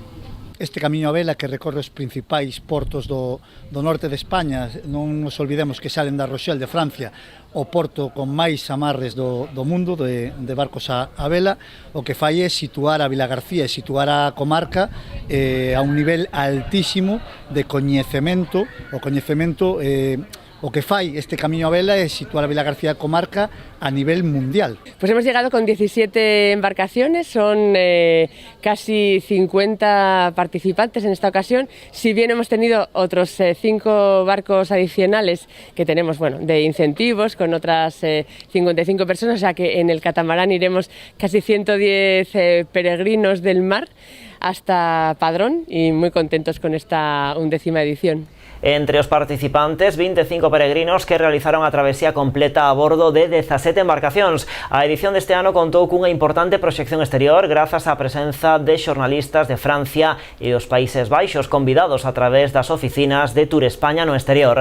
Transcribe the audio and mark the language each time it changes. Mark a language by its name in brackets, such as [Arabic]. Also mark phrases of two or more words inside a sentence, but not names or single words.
[Galician] Este Camiño a Vela que recorre os principais portos do norte de España, non nos olvidemos que salen da Rochelle de Francia, o porto con máis amarres do mundo de barcos a vela, o que fai é situar a Vila García e situar a comarca a un nivel altísimo de coñecemento, o que fai este Camiño a Vela é situar a Vila García comarca a nivel mundial. [Spanish] Pues hemos llegado con 17 embarcaciones, son casi 50 participantes en esta ocasión, si bien hemos tenido otros 5 barcos adicionales que tenemos, bueno, de incentivos con otras 55 personas, o sea que en el catamarán iremos casi 110 peregrinos del mar hasta Padrón y muy contentos con esta 11ª edición. [Galician] Entre os participantes, 25 peregrinos que realizaron a travesía completa a bordo de 17 embarcacións. A edición deste ano contou cunha importante proxección exterior grazas á presenza de xornalistas de Francia e os Países Baixos convidados a través das oficinas de Tour España no exterior.